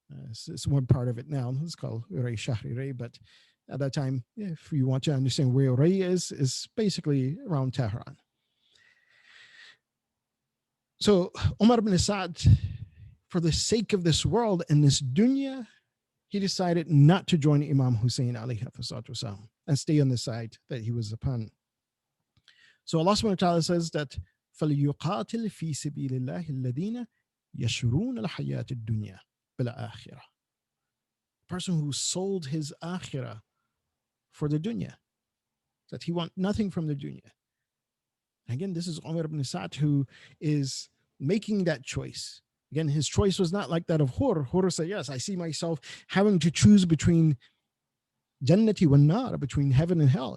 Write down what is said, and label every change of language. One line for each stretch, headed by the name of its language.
English: It's one part of it now. It's called Ray Shahri Ray, but at that time, if you want to understand where Ray is basically around Tehran. So Umar ibn Sa'd, for the sake of this world and this dunya, he decided not to join Imam Hussein alayhi wasallam and stay on the side that he was upon. So Allah subhanahu wa ta'ala says that
Arabic: فَلْيُقَاتِلْ فِي سَبِيلِ اللَّهِ الَّذِينَ يَشْرُونَ الْحَيَاةِ الدُّنْيَا بِالْآخِرَةِ.
English: A person who sold his akhirah for the dunya, that he wants nothing from the dunya. Again, this is Umar ibn Sa'd who is making that choice. Again, his choice was not like that of Hur. Hur said, yes, I see myself having to choose between
Arabic: Jannati wa nar,
English: between heaven and hell.